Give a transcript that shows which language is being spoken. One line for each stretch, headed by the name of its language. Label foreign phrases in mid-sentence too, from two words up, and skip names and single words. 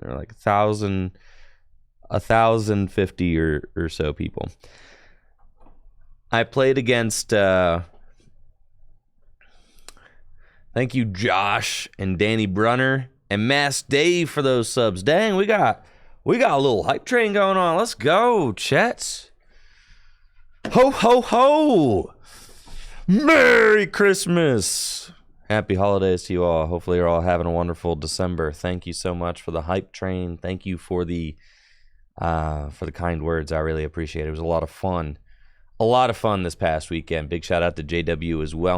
English: There were like 1,050 or so people. I played against, thank you, Josh and Danny Brunner and Mass Dave for those subs. Dang, we got a little hype train going on. Let's go, Chets. Ho, ho, ho. Merry Christmas. Happy holidays to you all. Hopefully you're all having a wonderful December. Thank you so much for the hype train. Thank you for the kind words. I really appreciate it. It was a lot of fun. A lot of fun this past weekend. Big shout out to JW as well.